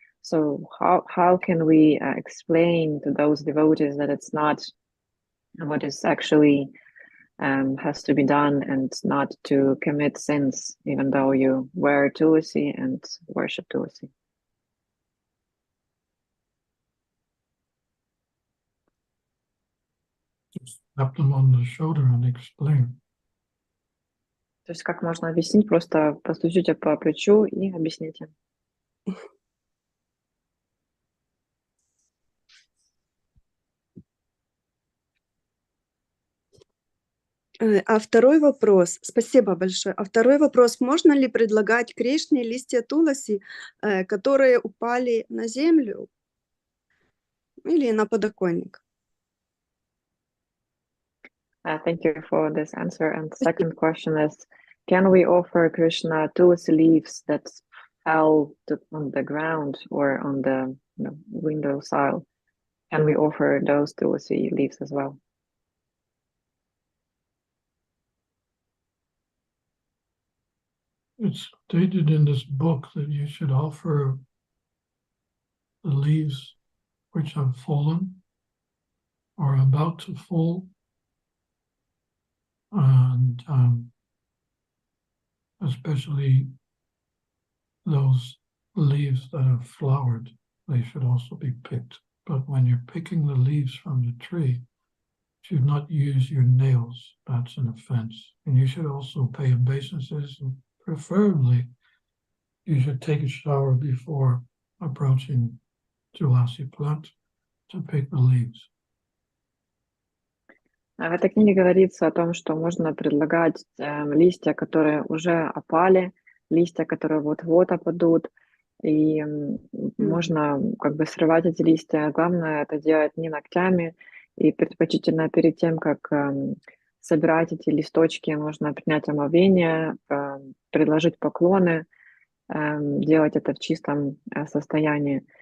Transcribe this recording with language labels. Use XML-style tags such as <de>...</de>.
<en>So how can we explain to those devotees that it's not what is actually has to be done, and not to commit sins, even though you wear tulasi and worship tulasi? Just tap them on the shoulder and explain.</en> <ru>То есть как можно объяснить? Просто постучите по плечу и объясните. А второй вопрос, спасибо большое. А второй вопрос, можно ли предлагать Кришне листья туласи, которые упали на землю или на подоконник?</ru> <en>Thank you for this answer. And second question is, can we offer Krishna tulasi leaves that fell on the ground or on the window sill? Can we offer those tulasi leaves as well? It's stated in this book that you should offer the leaves which have fallen or about to fall, and especially those leaves that have flowered, they should also be picked. But when you're picking the leaves from the tree, you should not use your nails. That's an offense. And you should also pay obeisances, and preferably you should take a shower before approaching Tulasi plant to pick the leaves.</en> <ru>В этой книге говорится о том, что можно предлагать листья, которые уже опали, листья, которые вот-вот опадут, и можно как бы срывать эти листья. Главное это делать не ногтями, и предпочтительно перед тем, как собирать эти листочки, нужно принять омовение, предложить поклоны, делать это в чистом состоянии.</ru>